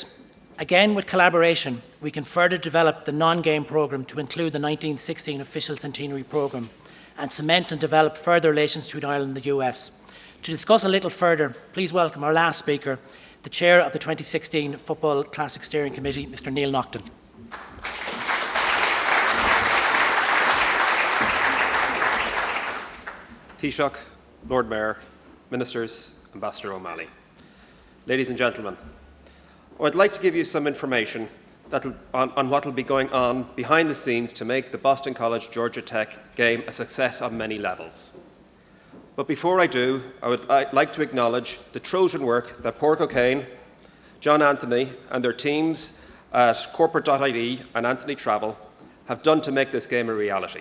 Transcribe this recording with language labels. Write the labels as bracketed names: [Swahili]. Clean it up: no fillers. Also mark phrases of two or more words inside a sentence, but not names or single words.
[English] Again, with collaboration, we can further develop the non-game programme to include the 1916 official centenary programme and cement and develop further relations between Ireland and the US. To discuss a little further, please welcome our last speaker, the Chair of the 2016 Football Classic Steering Committee, Mr. Neil Naughton. Taoiseach, Lord Mayor, Ministers, Ambassador O'Malley. Ladies and gentlemen, I'd like to give you some information on what will be going on behind the scenes to make the Boston College Georgia Tech game a success on many levels. But before I do, I'd like to acknowledge the Trojan work that Pádraig O'Kane, John Anthony and their teams at corporate.ie and Anthony Travel have done to make this game a reality.